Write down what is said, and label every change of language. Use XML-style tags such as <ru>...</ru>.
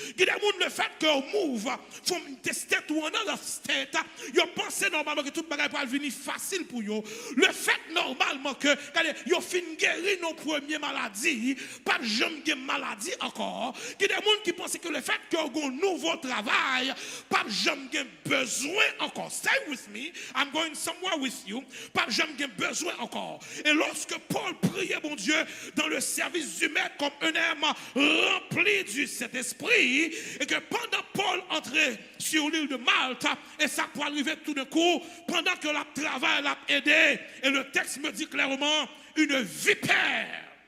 <fr>Il y a des gens le fait que</fr> <en>move from the state to another state,</en> <fr>ils pensaient normalement que toute bagaille pour venir facile pour eux. Le fait normalement que ils fin guéri nos premières maladies, pas jamais de maladie encore. Il y a des gens qui pensaient que le fait qu'ils ont un nouveau travail, pas jamais besoin encore.</fr> <en>Stay with me, I'm going somewhere with you.</en> <fr>Pas jamais besoin encore. Et lorsque Paul priait mon Dieu dans le service humain comme un homme rempli du Saint-Esprit, et que pendant Paul entrait sur l'île de Malte, et ça peut arriver tout d'un coup, pendant que le travail l'a aidé, et le texte me dit clairement, une vipère</fr>